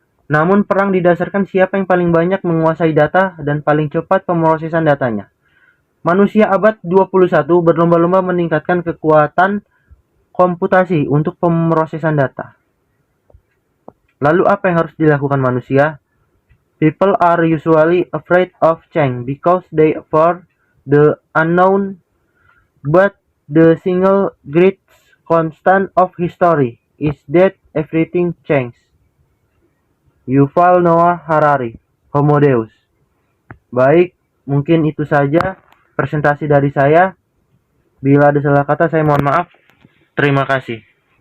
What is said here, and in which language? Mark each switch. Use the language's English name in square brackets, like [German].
[Indonesian] Namun perang didasarkan siapa yang paling banyak menguasai data dan paling cepat pemrosesan datanya. Manusia abad 21 berlomba-lomba meningkatkan kekuatan komputasi untuk pemrosesan data. Lalu apa yang harus dilakukan manusia? [English] People are usually afraid of change because they fear the unknown, but the single great constant of history is that everything changes. Yuval Noah Harari, Homo Deus. [Indonesian] Baik, mungkin itu saja presentasi dari saya. Bila ada salah kata, saya mohon maaf. Terima kasih.